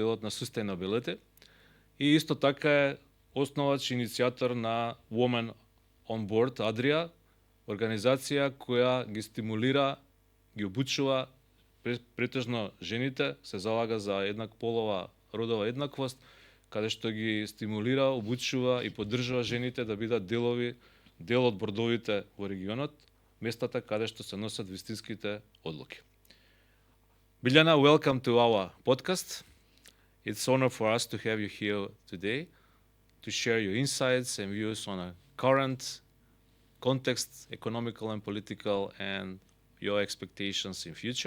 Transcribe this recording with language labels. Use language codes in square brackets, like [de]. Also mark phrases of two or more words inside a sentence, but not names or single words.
[mk] делот на sustainability и исто така е основач и иницијатор на Women on Board Adria, организација која ги стимулира, ги обучува претежно жените, се залага за еднакполова родова еднаквост, каде што ги стимулира, обучува и поддржува жените да бидат дел од бордовите во регионот, местата каде што се носат вистинските одлуки. [en] Biljana, welcome to our podcast. It's an honor for us to have you here today to share your insights and views on a current context, economical and political, and your expectations in future.